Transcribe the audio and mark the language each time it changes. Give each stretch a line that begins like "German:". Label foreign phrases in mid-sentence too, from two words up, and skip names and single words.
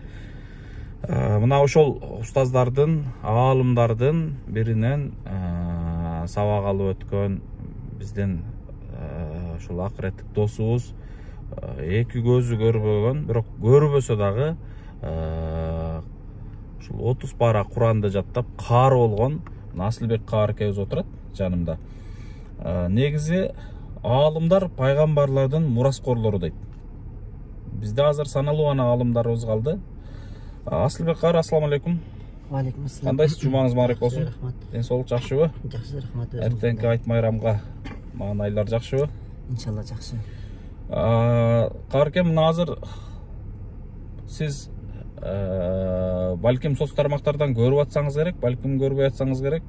Kyrgyz: Мына ошол устаздардын, аалымдардын биринен сабак алып өткөн биздин ушул акыреттик досубуз эки көзү көрбөгөн, бирок көрбөсө дагы ушул 30 пара Куранды жаттап каары болгон Насылбек кааркебиз отурат жанымда. Негизи аалымдар пайгамбарлардын мураскорлору дейт. Бизде азыр саналуу гана аалымдарыбыз калды. Асылбек каар,
Arabic: السلام عليكم. عليكم السلام.
Kyrgyz: Кандайсыз? Жумаңыз мубарак болсун. Рахмат. Соолук жакшыбы? Жакшы, рахмат. Эртеңки айт майрамга маанайлар жакшыбы? Иншалла жакшы. Каарке, мына азыр сиз балким соц тармактардан көрүп атсаңыз керек, балким көрбөй атсаңыз керек.